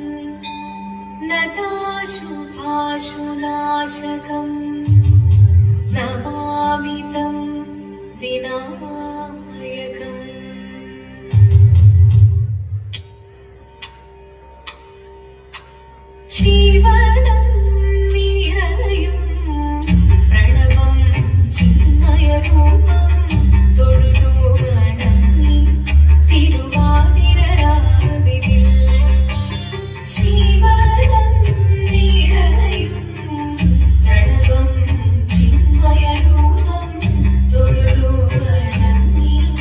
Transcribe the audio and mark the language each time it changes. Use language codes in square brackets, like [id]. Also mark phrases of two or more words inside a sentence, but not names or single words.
[sa] नताशुभाशुनाशकम् नमामि तं विनायकम्। [ml] ജീവനം നിറയും പ്രണവം ചിന്മയരൂപം തൊഴുതു വണങ്ങി തിരുവാതിരരാവിതിൽ ജീവനം നിറയും പ്രണവം ചിന്മയരൂപം തൊഴുതു വണങ്ങി